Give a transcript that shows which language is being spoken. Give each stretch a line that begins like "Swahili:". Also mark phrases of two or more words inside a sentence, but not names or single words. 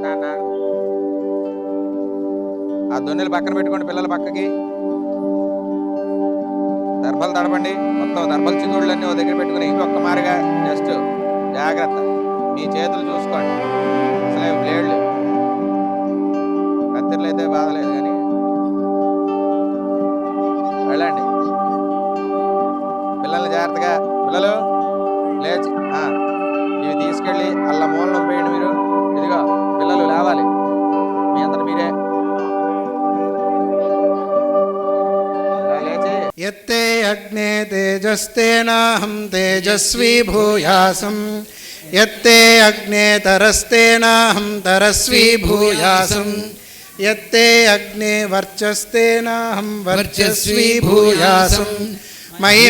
Telugu: ఆ దొన్నెలు పక్కన పెట్టుకోండి పిల్లల పక్కకి దర్భలు తడపండి మొత్తం దర్భల చిగుళ్ళన్నీ ఓ దగ్గర పెట్టుకుని ఒక్క మారిగా జస్ట్ జాగ్రత్త మీ చేతులు చూసుకోండి అసలే బ్లేడ్లు కత్తిర్లు అయితే బాధలేదు కానీ వెళ్ళండి పిల్లల్ని జాగ్రత్తగా పిల్లలు లేచి ఇవి తీసుకెళ్ళి అల్ల మూలను పోయండి మీరు ఇదిగో పిల్లలు లేవాలి మీ అందరు మీరే
Sanskrit: यत्ते अग्ने तेजस्तेनाहं तेजस्वी भूयासं यत्ते अग्ने तरस्तेनाहं तरस्वी भूयासं यत्ते अग्ने वर्चस्तेनाहं वर्चस्वी भूयासं मयि